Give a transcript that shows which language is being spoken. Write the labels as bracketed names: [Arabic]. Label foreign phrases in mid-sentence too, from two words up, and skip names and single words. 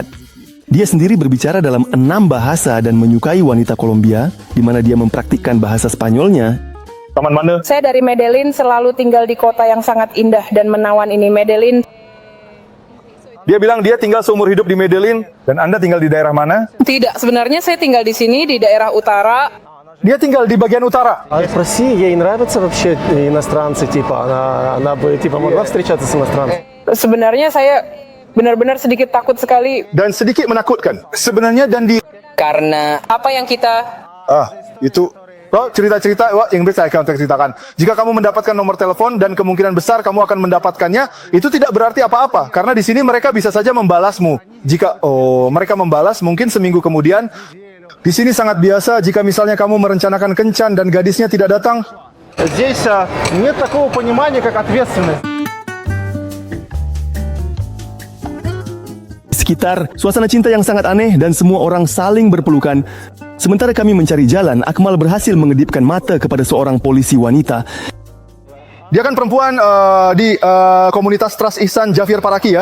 [Indonesian] Dia sendiri berbicara dalam 6 bahasa dan menyukai wanita Kolombia, di mana dia mempraktikkan bahasa Spanyolnya. Taman mana? Saya dari Medellin, selalu tinggal di kota yang sangat indah dan menawan ini, Medellin. Dia bilang dia tinggal seumur hidup di Medellin. Dan Anda tinggal di daerah mana? Tidak, sebenarnya saya tinggal di sini, di daerah utara. Dia tinggal di bagian utara. [Russian] А в России ей нравятся вообще иностранцы, типа, она бы, типа, могла встречаться с иностранцем? [Indonesian] Sebenarnya saya benar-benar sedikit takut sekali. Dan sedikit menakutkan. Sebenarnya dan di... Karena apa yang kita... Itu... cerita-cerita yang bisa saya akan ceritakan. Jika kamu mendapatkan nomor telepon dan kemungkinan besar kamu akan mendapatkannya, itu tidak berarti apa-apa. Karena di sini mereka bisa saja membalasmu. Jika mereka membalas, mungkin seminggu kemudian. Di sini sangat biasa jika misalnya kamu merencanakan kencan dan gadisnya tidak datang. [Russian] Здесь нет такого понимания, как ответственность. [Indonesian] Sekitar suasana cinta yang sangat aneh dan semua orang saling berpelukan. Sementara kami mencari jalan, Akmal berhasil mengedipkan mata kepada seorang polisi wanita. Dia kan perempuan di komunitas Trust Ihsan Jafir Paraki ya.